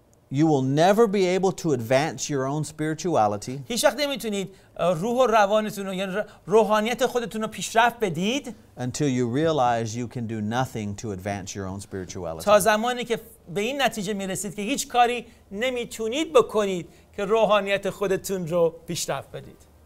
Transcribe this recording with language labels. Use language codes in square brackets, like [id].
[en] You will never be able to advance your own spirituality [fa] هیچ وقت نمیتونید روح و روانتون رو، یعنی روحانیت خودتون رو پیشرفت بدید [en] until you realize you can do nothing to advance your own spirituality. [fa] تا زمانی که به این نتیجه میرسید که هیچ کاری نمیتونید بکنید که روحانیت خودتون رو پیشرفت بدید.